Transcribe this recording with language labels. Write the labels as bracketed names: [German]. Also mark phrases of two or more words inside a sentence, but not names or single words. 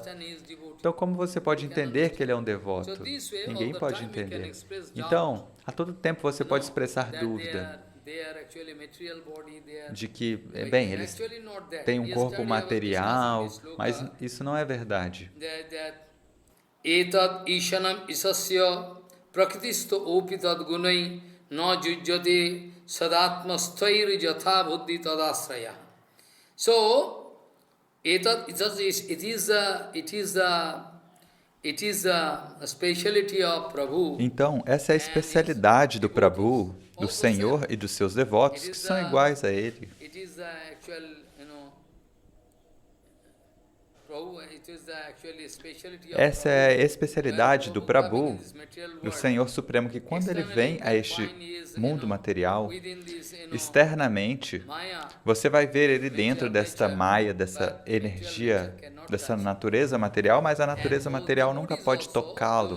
[Portuguese] Então, como você pode entender que ele é um devoto? Ninguém pode entender. Então, a todo tempo você pode expressar dúvida de que, bem, eles têm um corpo material, mas isso não é verdade. [Sanskrit] एतद् ईशनम् ईशस्य प्रकृतिस्थो ऽपि तद् गुणैः न युज्यते सदात्मस्थैर् यथा बुद्धिस् तदाश्रया. [English] So, it is a specialty of Prabhu. [Portuguese] Então, essa é a especialidade do Prabhu, do Senhor e dos seus devotos, que são iguais a ele. Essa é a especialidade do Prabhu, do Senhor Supremo, que quando ele vem a este mundo material, externamente, você vai ver ele dentro desta maia, dessa energia, dessa natureza material, mas a natureza material nunca pode tocá-lo.